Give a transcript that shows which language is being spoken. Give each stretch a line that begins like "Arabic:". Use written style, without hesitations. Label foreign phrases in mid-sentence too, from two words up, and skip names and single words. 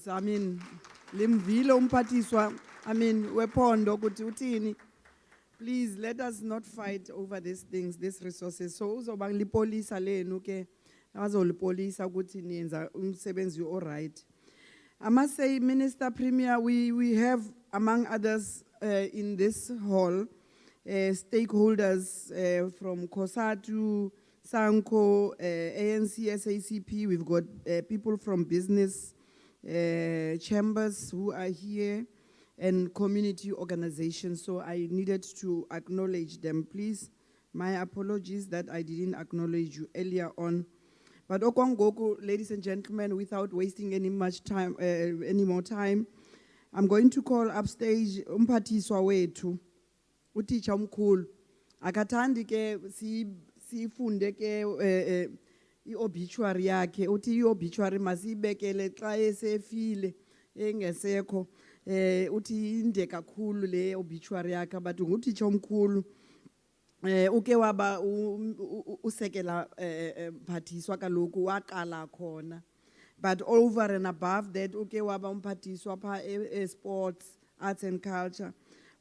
English: I mean,
Xhosa: limvile umphathiswa.
English: I mean,
Xhosa: wepondo ukuthi uthini.
English: Please let us not fight over these things, these resources.
Xhosa: So uzoba lipolisa lenu ke azolipolisa ukuthi niyenza umsebenzi
English: all right. I must say, Minister Premier, we have among others in this hall stakeholders from COSATU, SANCO, ANC, SACP. We've got people from business chambers who are here and community organizations. So I needed to acknowledge them. Please, my apologies that I didn't acknowledge you earlier on. But Okwangoku, ladies and gentlemen, without wasting any more time, I'm going to call upstage
Xhosa: umphathiswa wethu, uteacher omkhulu. Akathandi ke sifunde ke i-obituary yakhe, uthi i-obituary masibekele xa esefile engesekho, uthi inde kakhulu le obituary yakhe, but nguteacher omkhulu. Uke waba usekela mphathiswa kaloku waqala khona,
English: but over and above that
Xhosa: uke waba umphathiswa pha
English: sports, arts and culture.